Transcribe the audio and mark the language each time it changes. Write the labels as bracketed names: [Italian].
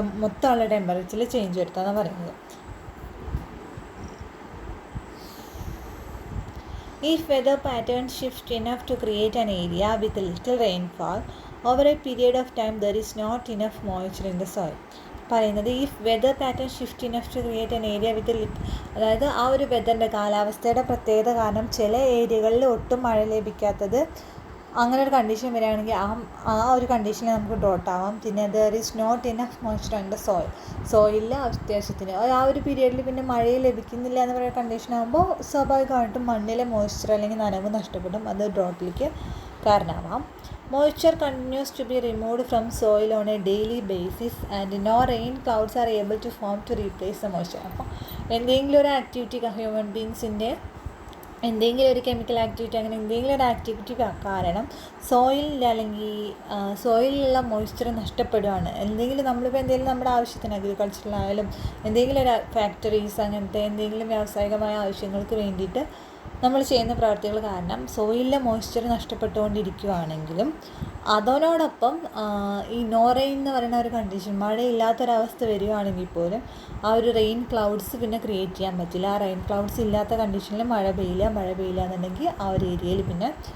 [Malayalam] മൊത്തമുള്ള ടെമ്പറേച്ചറിൽ ചേഞ്ച് വരുത്താമെന്നാണ് പറയുന്നത്. [English] If weather patterns shift enough to create an area with little rainfall over a period of time, there is not enough moisture in the soil. [Malayalam] പറയുന്നത് ഈ [English] weather pattern shift enough to create an area with [Malayalam] അതായത് ആ ഒരു വെതറിൻ്റെ കാലാവസ്ഥയുടെ പ്രത്യേകത കാരണം ചില ഏരിയകളിൽ ഒട്ടും മഴ ലഭിക്കാത്തത്, അങ്ങനെ ഒരു കണ്ടീഷൻ വരികയാണെങ്കിൽ ആ ഒരു കണ്ടീഷനിൽ നമുക്ക് ഡ്രോട്ട് ആവാം. പിന്നെ [English] there is not enough moisture in the [Malayalam] സോയിലിൽ അത്യാവശ്യത്തിന് ആ ഒരു പീരിയഡിൽ പിന്നെ മഴ ലഭിക്കുന്നില്ല എന്ന് പറയുന്ന കണ്ടീഷൻ ആകുമ്പോൾ സ്വാഭാവികമായിട്ടും മണ്ണിലെ മോയ്സ്ചർ അല്ലെങ്കിൽ നനവ് നഷ്ടപ്പെടും. അത് ഡ്രോട്ടിലേക്ക് കാരണമാവാം. [English] Moisture continues to be removed from soil on a daily basis and no rain clouds are able to form to replace the moisture. [Malayalam] അപ്പോൾ എന്തെങ്കിലും ഒരു ആക്ടിവിറ്റി ഹ്യൂമൻ ബീങ്സിൻ്റെ എന്തെങ്കിലും ഒരു കെമിക്കൽ ആക്ടിവിറ്റി അങ്ങനെ എന്തെങ്കിലും ഒരു ആക്ടിവിറ്റി കാരണം സോയിലിൽ അല്ലെങ്കിൽ സോയിലിലുള്ള മോയ്സ്ചർ നഷ്ടപ്പെടുകയാണ്. നമ്മളിപ്പോൾ എന്തെങ്കിലും നമ്മുടെ ആവശ്യത്തിന് അഗ്രികൾച്ചറിലായാലും എന്തെങ്കിലും ഒരു ഫാക്ടറീസ് അങ്ങനത്തെ എന്തെങ്കിലും വ്യാവസായികമായ ആവശ്യങ്ങൾക്ക് വേണ്ടിയിട്ട് നമ്മൾ ചെയ്യുന്ന പ്രവർത്തികൾ കാരണം സോയിലിലെ മോയ്സ്ചർ നഷ്ടപ്പെട്ടുകൊണ്ടിരിക്കുകയാണെങ്കിലും അതിനോടൊപ്പം ഈ നോ റെയിൻ എന്ന് പറയുന്ന ഒരു കണ്ടീഷൻ, മഴയില്ലാത്തൊരവസ്ഥ വരികയാണെങ്കിൽ പോലും ആ ഒരു റെയിൻ ക്ലൗഡ്സ് പിന്നെ ക്രിയേറ്റ് ചെയ്യാൻ പറ്റില്ല. ആ റെയിൻ ക്ലൗഡ്സ് ഇല്ലാത്ത കണ്ടീഷനിൽ മഴ പെയ്യില്ല എന്നുണ്ടെങ്കിൽ ആ ഒരു ഏരിയയിൽ പിന്നെ